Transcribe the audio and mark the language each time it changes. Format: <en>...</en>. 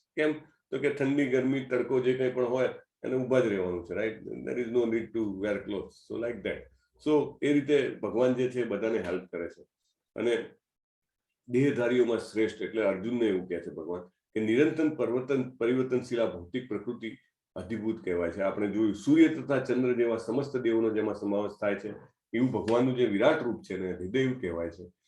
<gu>કેમ તો કે ઠંડી ગરમી તડકો જે કંઈ પણ હોય એને ઊભા જ રહેવાનું છે, right?</gu> <en>there is no need to wear clothes, so like that.</en> <gu>સો એ રીતે ભગવાન જે છે બધાને હેલ્પ કરે છે. અને દેહધારીઓમાં શ્રેષ્ઠ એટલે અર્જુનને એવું કહે છે ભગવાન કે નિરંતર પરિવર્તનશીલ આ ભૌતિક પ્રકૃતિ અધિભૂત કહેવાય છે. આપણે જોયું સૂર્ય તથા ચંદ્ર જેવા સમસ્ત દેવોનો જેમાં સમાવેશ થાય છે એવું ભગવાનનું જે વિરાટ રૂપ છે ને હૃદય કહેવાય છે.</gu>